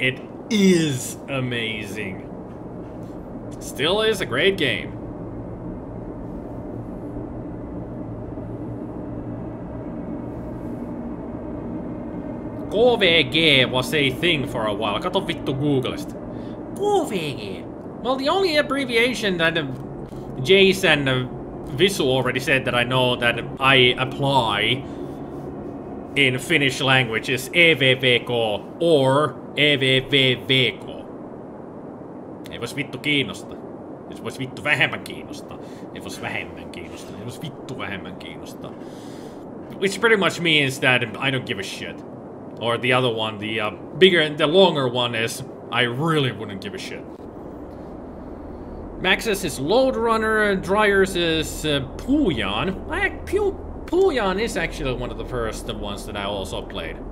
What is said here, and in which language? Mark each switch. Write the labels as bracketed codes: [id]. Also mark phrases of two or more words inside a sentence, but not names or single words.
[en] It is amazing. Still is a great game. KVG was a thing for a while. [fi] Kato vittu Googlesta. KVG. [en] Well, the only abbreviation that Jace and Visu already said that I know that I apply in Finnish language is EVVK or EVVVK. [fi] Ei vois vittu kiinnosta. Jos vois vittu vähemmän kiinnostaa. Ei vois vähemmän kiinnostaa. Ei vois vittu vähemmän kiinnostaa. [en] Which pretty much means that I don't give a shit. Or the other one, the bigger, the longer one is I really wouldn't give a shit. Max's is Load Runner, Dryer's is Puyan. Puyan is actually one of the first ones that I also played.